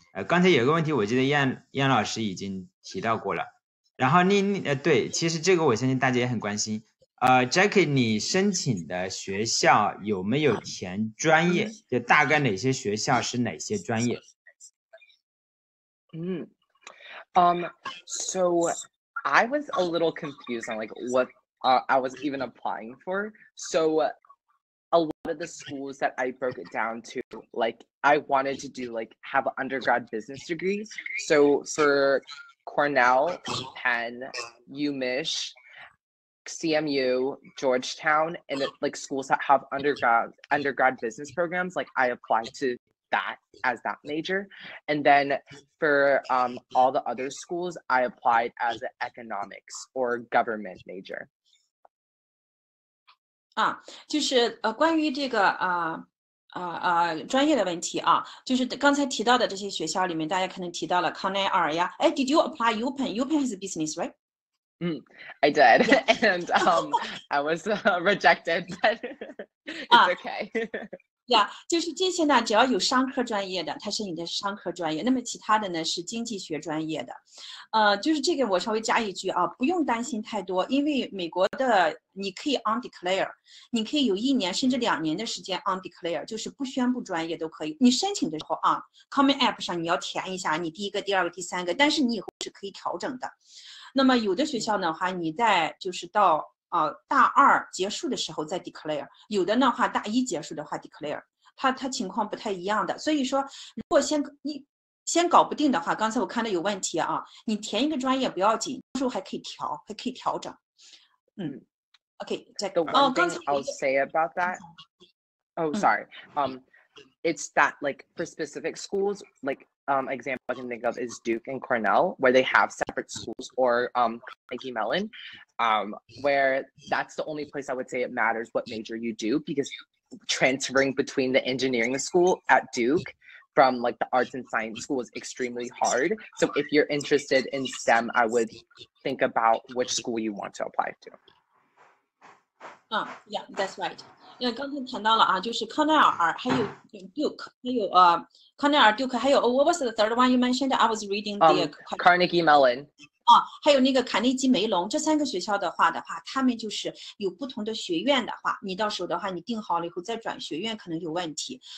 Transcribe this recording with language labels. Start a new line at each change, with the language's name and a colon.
Chinese: 刚才有个问题我记得燕老师已经提到过了，然后对，其实这个我相信大家也很关心。 Jacky 你申请的学校有没有填专业，就大概哪些学校是哪些专业
English: ？So I was a little confused on like what I was even applying for. So a lot of the schools that I broke it down to, like I wanted to do like have an undergrad business degree. So for Cornell, Penn, UMich, CMU, Georgetown, and like schools that have undergrad business programs, like I applied to that as that major. And then for all the other schools, I applied as an economics or government major.
Chinese: 就是关于这个专业的问题就是刚才提到的这些学校里面，大家可能提到了康奈尔呀。
English: Did you apply UPenn? UPenn has a business, right? I did, yeah. And I was rejected, but it's okay.
Chinese: 就是这些呢，只要有商科专业的，它是你的商科专业。那么其他的呢是经济学专业的。就是这个我稍微加一句不用担心太多，因为美国的你可以 undeclare， 你可以有1年甚至2年的时间 undeclare， 就是不宣布专业都可以。你申请的时候Common App 上你要填一下你第1个、第2个、第3个，但是你以后是可以调整的。那么有的学校的话，你在就是到大2结束的时候再 declare， 有的的话大1结束的话 declare， 它情况不太一样的。所以说如果先搞不定的话，刚才我看到有问题你填一个专业不要紧，到时候还可以调整。
English: OK， The one thing I'll say about that, sorry, it's that like for specific schools, like example I can think of is Duke and Cornell, where they have separate schools, or Carnegie Mellon, where that's the only place I would say it matters what major you do, because transferring between the engineering school at Duke from like the arts and science school is extremely hard. So if you're interested in STEM, I would think about which school you want to apply to. Yeah, that's right.
Chinese: 因为刚才谈到了就是康奈尔，还有 Duke， 还有康奈尔 Duke， 还有
English: what was the third one you mentioned? I was reading the Carnegie Mellon.
Chinese: 还有那个卡内基梅隆，这3个学校的话，他们就是有不同的学院的话，你到时候的话，你定好了以后再转学院可能有问题。